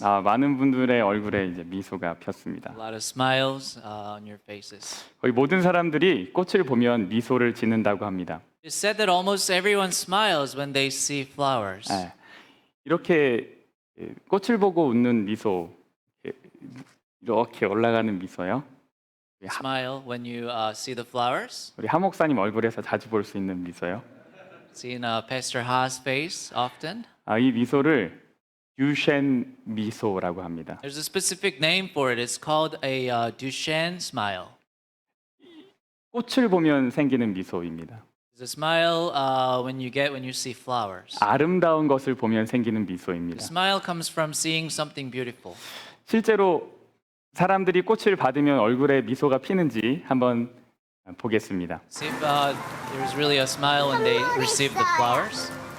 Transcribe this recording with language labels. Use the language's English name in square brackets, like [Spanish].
[Korean] 많은 분들의 얼굴에 이제 미소가 폈습니다. [English] A lot of smiles on your faces. [Korean] 거의 모든 사람들이 꽃을 보면 미소를 짓는다고 합니다. [English] It's said that almost everyone smiles when they see flowers. [Korean] 예, 이렇게 꽃을 보고 웃는 미소, 이렇게 올라가는 미소요. [English] Smile when you see the flowers. [Korean] 우리 하 목사님 얼굴에서 자주 볼 수 있는 미소요. [English] Seen Pastor Ha's face often. [Korean] 이 미소를 듀셴 미소라고 합니다. [English] There's a specific name for it. It's called a Duchenne smile. [Korean] 꽃을 보면 생기는 미소입니다. [English] It's a smile when you see flowers. [Korean] 아름다운 것을 보면 생기는 [English] The [Korean] 미소입니다. [English] smile comes from seeing something beautiful. [Korean] 실제로 사람들이 꽃을 받으면 얼굴에 미소가 피는지 한번 보겠습니다. [English] See if there's really a smile when they receive the flowers.